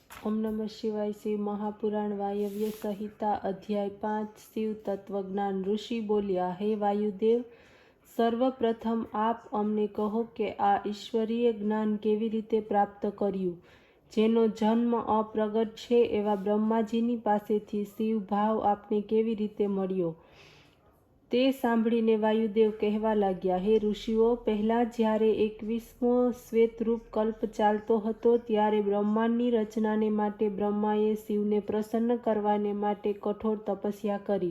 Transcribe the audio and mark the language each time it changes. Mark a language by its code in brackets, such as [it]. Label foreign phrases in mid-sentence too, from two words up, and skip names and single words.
[sa] ओम नमः शिवाय। [gu] શિવ મહાપુરાણ વાયવ્ય સંહિતા અધ્યાય 5 શિવ તત્વજ્ઞાન। ઋષિ બોલ્યા, હે વાયુદેવ, સર્વપ્રથમ આપ अમને કહો કે આ ઈશ્વરીય જ્ઞાન કેવી રીતે પ્રાપ્ત કર્યું, જેનો જન્મ અપ્રગટ છે એવા બ્રહ્માજીની પાસેથી શિવ ભાવ આપને કેવી રીતે મળ્યો। તે સાંભળીને વાયુદેવ કહેવા લાગ્યા, હે ઋષિઓ, પહેલાં જ્યારે 21મો શ્વેતરૂપ કલ્પ ચાલતો હતો ત્યારે બ્રહ્માંડની રચનાને માટે બ્રહ્માએ શિવને પ્રસન્ન કરવાને માટે કઠોર તપસ્યા કરી।